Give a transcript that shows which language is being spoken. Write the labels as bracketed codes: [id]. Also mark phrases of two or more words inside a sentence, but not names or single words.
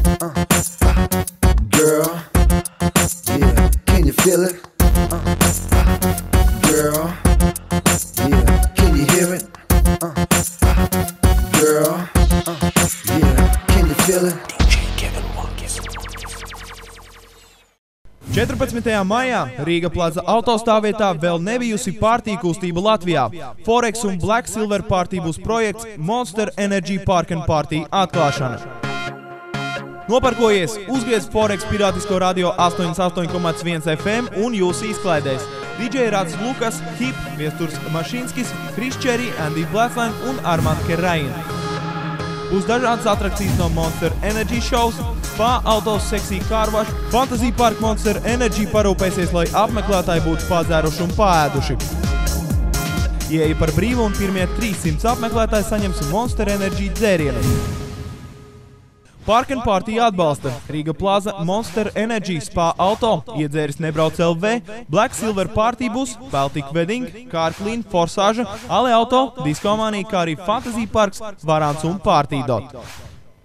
[en] Girl, yeah, can you feel it? Girl, yeah, can you hear it? Girl, yeah, can you feel it? [lv] DJ Kevin Watts. 14. maijā Rīga Plaza autostāvvietā vēl nebijusi partiju kustība Latvijā. Forex un Black Silver partiju būs projekts Monster Energy [en] Park and Party [lv] atklāšana. Noparkojies, uzgriez Forex pirātisko radio 88,1 FM un jūs izklaidēs. DJ Rats Lukas, Hip, Viesturs Mašinskis, Chris Cherry, Andy Blackline un Armand Kerain. Būs dažādas atrakcijas no [en] Monster Energy shows, [lv] Spa Autos [en] Sexy Car Wash, [lv] Fantasy Park Monster Energy parūpēsies, lai apmeklētāji būtu padzēruši un paēduši. Ieeja par brīvu un pirmie 300 apmeklētāji saņems Monster Energy dzērienu. [en] Park and Party [lv] atbalsta Rīga Plaza, Monster Energy, Spa Auto, Iedzēris Nebrauc LV, Black Silver Party Bus, Baltic Wedding, Car Clean, Forsage, Ale Auto, Diskomānija, kā arī Fantasy Parks, Varants un Party Dot.